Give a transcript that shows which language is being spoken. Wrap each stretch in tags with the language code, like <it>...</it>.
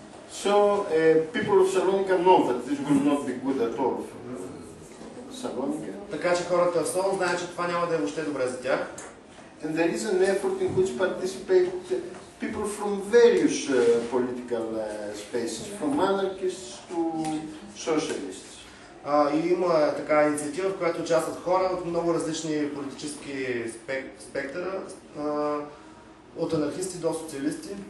<en>So people of Salonika know that this will not be good at all for Salonika.</en> <bg>Така че хората в Солун знаят, че това няма да е въобще добре за тях.</bg> <en>And there is an effort in which participate people from various political spaces, from anarchists to socialists.</en> <bg>И има така инициатива, в която участват хора от много различни политически спектъра, от анархисти до социалисти.</bg>